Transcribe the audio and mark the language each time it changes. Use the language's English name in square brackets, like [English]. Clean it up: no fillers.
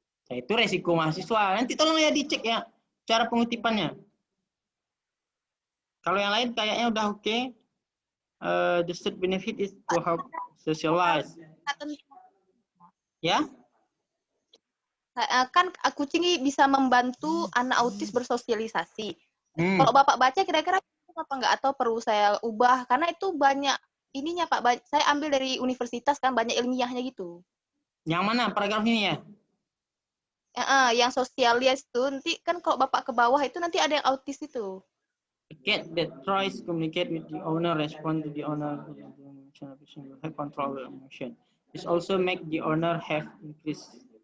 [Indonesian] Ya, itu resiko mahasiswa. Nanti tolong ya dicek ya cara pengutipannya. Kalau yang lain kayaknya udah oke. [English] The third benefit is to help socialize. [Indonesian] Ya? Kan kucing bisa membantu anak autis bersosialisasi. Kalau Bapak baca kira-kira apa enggak, atau perlu saya ubah? Karena itu banyak ininya Pak. Saya ambil dari universitas kan, banyak ilmiahnya gitu. Yang mana paragraf ini ya? Yang sosialis itu nanti kan kalau Bapak ke bawah itu nanti ada yang autis itu. [English] A cat that tries to communicate with the owner, respond to the owner, will have control of emotion. This also make the owner have increased.